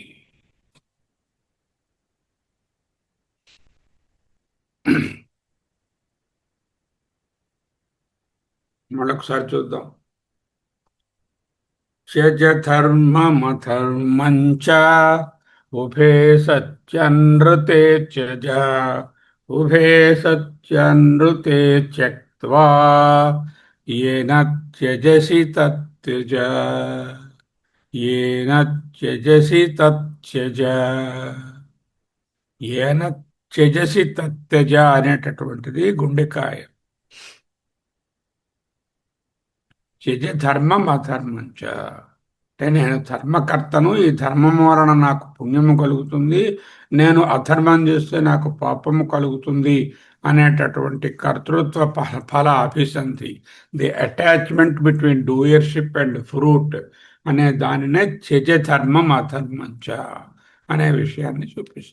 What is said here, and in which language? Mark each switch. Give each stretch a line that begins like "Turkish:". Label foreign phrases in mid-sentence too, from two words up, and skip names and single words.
Telugu: మళ్ళొకసారి చూద్దాం.
Sanskrit: త్యజ ధర్మమధర్మంచ ఉభే సత్యనృతే త్యజ, ఉభే సత్యనృతే త్యక్త్వా येन त्यजसि तत्यज येन त्यजसि తత్యజ ఏన త్యజసి తత్యజ
Telugu: అనేటటువంటిది గుండెకాయ.
Sanskrit: త్యజ ధర్మం అధర్మం చ.
Telugu: అంటే నేను ధర్మకర్తను, ఈ ధర్మం వలన నాకు పుణ్యము కలుగుతుంది, నేను అధర్మం చేస్తే నాకు పాపము కలుగుతుంది అనేటటువంటి కర్తృత్వ ఫల అభిసంధి,
English: the attachment between doership and fruit
Telugu: అనే దానినే
Sanskrit: త్యజ ధర్మం అధర్మం చ
Telugu: అనే విషయాన్ని చూపిస్తుంది.